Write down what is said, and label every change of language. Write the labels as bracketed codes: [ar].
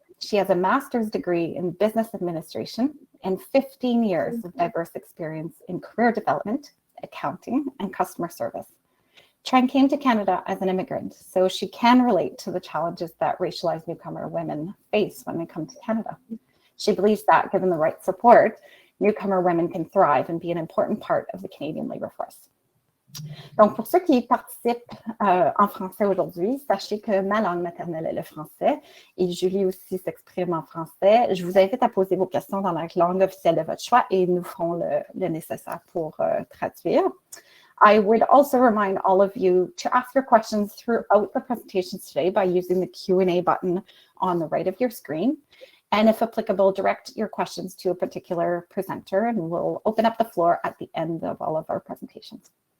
[en] She has a master's degree in business administration and 15 years of diverse experience in career development, accounting, and customer service. Trang came to Canada as an immigrant, so she can relate to the challenges that racialized newcomer women face when they come to Canada. She believes that, given the right support, newcomer women can thrive and be an important part of the Canadian labor force. [fr] Donc, pour ceux qui participent en français aujourd'hui, sachez que ma langue maternelle est le français et Julie aussi s'exprime en français. Je vous invite à poser vos questions dans la langue officielle de votre choix et nous ferons le nécessaire pour traduire. [en] I would also remind all of you to ask your questions throughout the presentations today by using the Q&A button on the right of your screen. And if applicable, direct your questions to a particular presenter and we'll open up the floor at the end of all of our presentations.